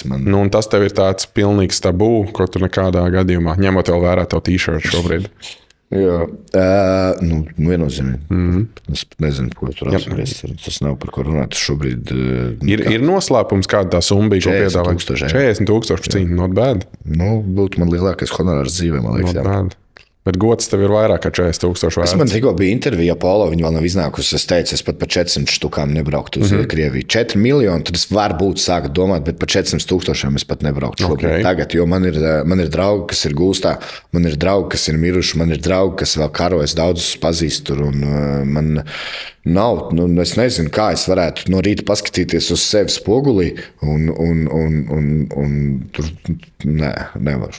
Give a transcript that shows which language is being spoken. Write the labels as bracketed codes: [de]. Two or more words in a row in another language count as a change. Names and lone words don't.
[lv] Un tas tev ir tāds pilnīgs tabū, ko tu nekādā gadījumā, ņemot vēl vērā tev t-shirt šobrīd. Jā. Viennozīmīgi. Es nezinu, ko tur apspriest. Tas nav par ko runāt šobrīd. Ir noslēpums, kāda tā summa bija, ko piedāvāja? 40,000 par cīņu, [en] not bad. [lv] Būtu man lielākais honorārs dzīvē, man liekas. [en] Not bad. [lv] Bet gods tev ir vairāk kā 40,000 vērts. Man tikko bija intervija Polo, viņa vēl nav iznākusi. Es teicu, es pat par 400 štukām nebrauktu uz Krieviju. 4 miljoni, tad es varbūt sāku domāt, bet par 400,000 es pat nebrauktu šobrīd. Tagad, jo man ir draugi, kas ir gūstā, man ir draugi, kas ir miruši, man ir draugi, kas vēl karojas, daudzus pazīst tur, un man nav, es nezinu, kā es varētu no rīta paskatīties uz sevi spogulī, un tur nevaru.